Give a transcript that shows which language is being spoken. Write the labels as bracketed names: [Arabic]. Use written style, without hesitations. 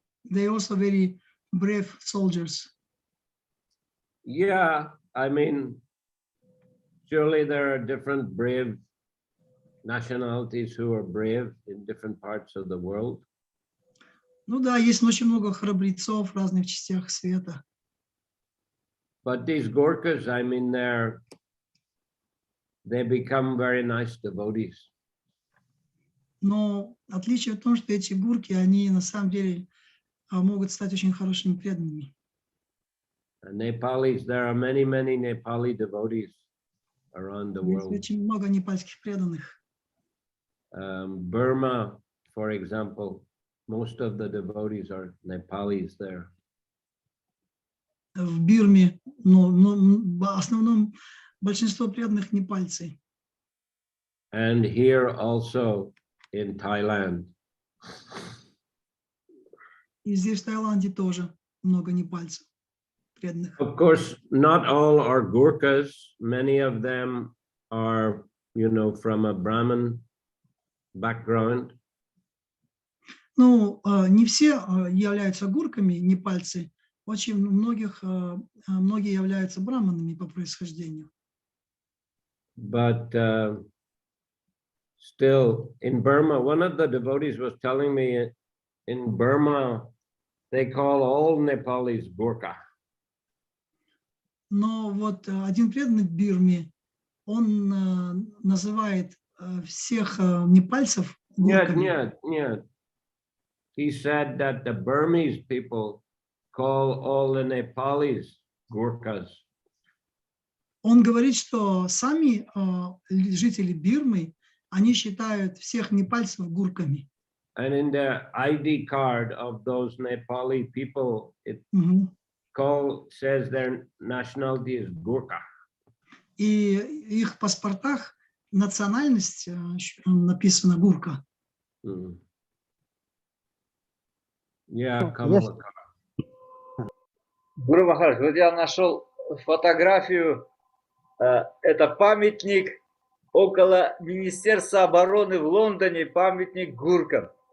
[English] They also very brave soldiers. Yeah, I mean, surely there are different brave nationalities who are brave in different parts of the world. [Russian] Ну да, есть очень много храбрецов в разных частях света. [English] But these Gorkhas, I mean, they become very nice devotees. [Russian] Но отличие в том, что эти гурки, они на самом деле могут стать очень хорошими преданными. [English] Nepalis, there are many Nepali devotees around the [Russian] Есть [English] world. [Russian] очень много непальских преданных. [English] Burma, for example, most of the devotees are Nepalis there. [Russian] В Бирме, в основном большинство преданных непальцы. [English] And here also in Thailand. [Russian] И здесь, в Таиланде, тоже много непальцев преданных. [English] Of course, not all are Gurkhas. Many of them are, from a Brahmin background. [Russian] Ну, не все являются гурками, непальцы. Очень многие являются браманами по происхождению. [English] But still, in Burma, one of the devotees was telling me in Burma, they call all Nepalis Gurkha. [Russian] Но вот один преданный в Бирме, он называет всех непальцев гурками. [English] Нет. He said that the Burmese people call all the Nepalis Gurkhas. [Russian] Он говорит, что сами жители Бирмы, они считают всех непальцев гурками. [English] And in the ID card of those Nepali people, it says their nationality is Gurkha. [Russian] И их в паспортах национальность написана гурка. [English] Yeah, Yes. [Russian] Гуру Махарадж, вот я нашел фотографию, это памятник около Министерства обороны в Лондоне, памятник гуркам.